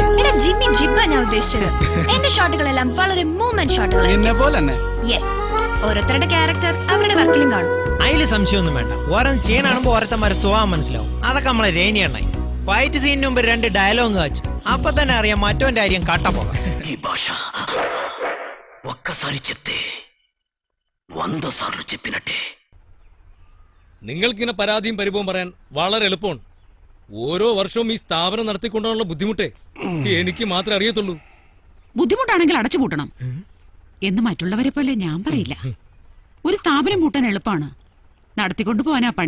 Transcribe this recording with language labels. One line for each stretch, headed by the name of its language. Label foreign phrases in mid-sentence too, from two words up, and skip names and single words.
Malayalam: എടാ, ജിമ്മി ജിബ്ബ ഞാൻ ഉദ്ദേശിച്ചത്. എന്റെ ഷോട്ടുകളെല്ലാം വളരെ മൂവ്മെന്റ് ഷോട്ടുകൾ. എന്നെ പോലെ തന്നെ. യെസ്, ഓരോരുത്തരുടെ ക്യാരക്ടർ അവരുടെ വർക്കിലും കാണും. അതില് സംശയമൊന്നും വേണ്ട. ഓരോന്ന് ചെയ്യണാകുമ്പോ ഓരോരുത്തന്മാരെ സ്വഭാവം മനസ്സിലാവും. അതൊക്കെ നമ്മളെ രേനിയണ്ണായി. ഫൈറ്റ് സീനിന് മുമ്പ് 2 ഡയലോഗ് കാച്ചു, అപ്പൊ തന്നെ അറിയാം മറ്റോന്റെ കാര്യം കാട്ടപ്പോകാം.
Telugu: ఈ భాష ఒక్కసారి చెప్తే 100 సార్లు చెప్పినట్టే.
Malayalam: നിങ്ങൾക്കിങ്ങനെ പരാതിയും പരിഭവം പറയാൻ വളരെ എളുപ്പമാണ്. ഓരോ വർഷവും ഈ സ്ഥാപനം നടത്തിക്കൊണ്ടുള്ള ബുദ്ധിമുട്ടേ എനിക്ക് മാത്രമേ അറിയത്തുള്ളൂ. ബുദ്ധിമുട്ടാണെങ്കിൽ അടച്ചുപൂട്ടണം എന്ന് മറ്റുള്ളവരെ പോലെ ഞാൻ പറയില്ല. ഒരു സ്ഥാപനം പൂട്ടാൻ എളുപ്പമാണ്, നടത്തിക്കൊണ്ടു പോവാനാ പണി.